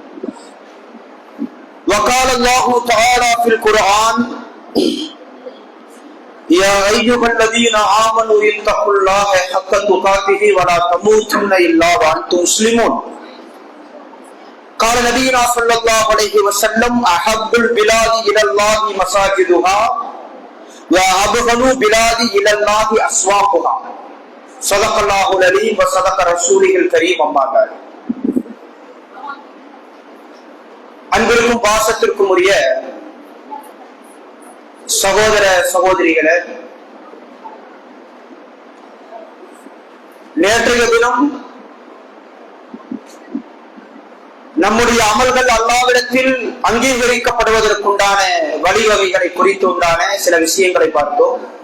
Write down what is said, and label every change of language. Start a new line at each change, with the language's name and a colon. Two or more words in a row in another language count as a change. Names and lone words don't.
Arabic: وقال الله تعالى في القرآن يا أيها الذين آمنوا اتقوا الله حق تقاته ولا تموتن إلا وأنتم مسلمون قال نبينا صلى الله عليه وسلم أحب البلاد إلى الله مساجدها وأبغض البلاد إلى الله أسواقها صدق الله العليم وصدق رسوله الكريم أما بعد
Tamil: அன்பிற்கும் பாசத்திற்கும் உரிய சகோதர சகோதரிகளே, நேற்றைய தினம் நம்முடைய அமல்கள் அல்லாஹ்விடத்தில் அங்கீகரிக்கப்படுவதற்குண்டான வழிவகைகளை குறித்து உண்டான சில விஷயங்களை பார்த்தோம்.